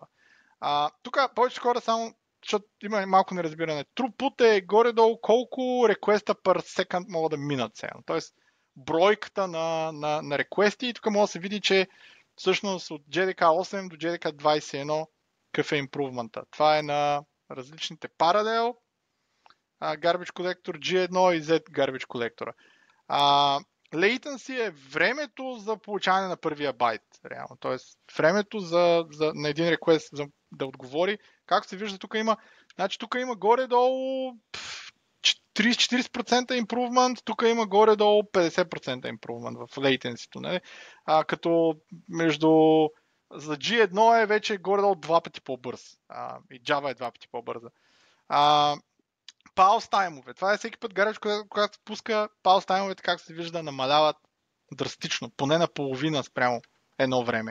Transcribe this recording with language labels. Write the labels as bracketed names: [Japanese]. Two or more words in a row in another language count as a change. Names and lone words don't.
[Bulgarian] Тук повече хора само, защото има малко неразбиране. Throughput е горе-долу колко реквеста [English] per second [Bulgarian] могат да минат сега. Тоест бройката на реквести и тук може да се види, че всъщност от JDK 8 до JDK 21 какъв е импрувмента. Това е на различните Parallel Garbage Collector, G1 и Z Garbage Collector. Latency е времето за получаване на първия байт. Реално. Тоест времето на един реквест да отговори. Както се вижда, тук има горе-долу 30-40% improvement, тук има горе-долу 50% improvement в latency-то. Нали? Като за G1 е вече горе-долу 2 пъти по-бърз. И Java е 2 пъти по-бърза. Pulse таймове. Това е всеки път гараж, когато се пуска pulse таймовете, както се вижда, намаляват драстично. Поне на половина спрямо едно време.